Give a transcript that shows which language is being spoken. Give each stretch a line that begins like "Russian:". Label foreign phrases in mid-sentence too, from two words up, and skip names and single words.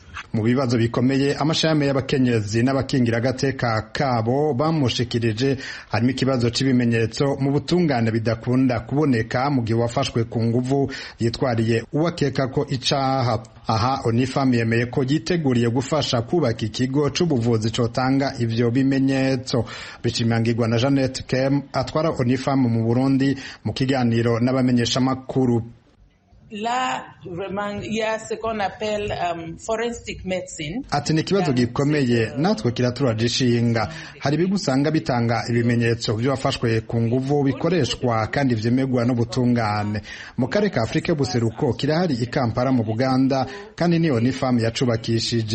Rundi: mu bibazo bikomeye amashami y'abakenyezi n'abakingira agateka kabo bamushikirije harimo ikibazo c'ibimenyetso mu butungane bidakunda kuboneka mu gihe wafashwe ku nguvu yitwariye uwakeka ko icaha. Aha Onifam yemeye ko yiteguriye gufasha kubaka ikigo c'ubuvuzi cotanga ivyo bimenyetso. Bishimangirwa na Jeannette Kem atwara Onifam mu Burundi mu kiganiro n'abamenyesha makuru.
French: Là, vraiment, il y a ce qu'on appelle
English: forensic medicine.
Rundi: Ati ni kibazo gikomeye natwe kiraturagishinga. Hari bigusanga bitanga ibimenyetso by'abafashwe ku nguvu bikoreshwa kandi vyemegwa n'ubutungane. Mu karere ka Afrika y'ubuseruko kirahari i Kampala mu Buganda kandi ni Onifam yacubakishije.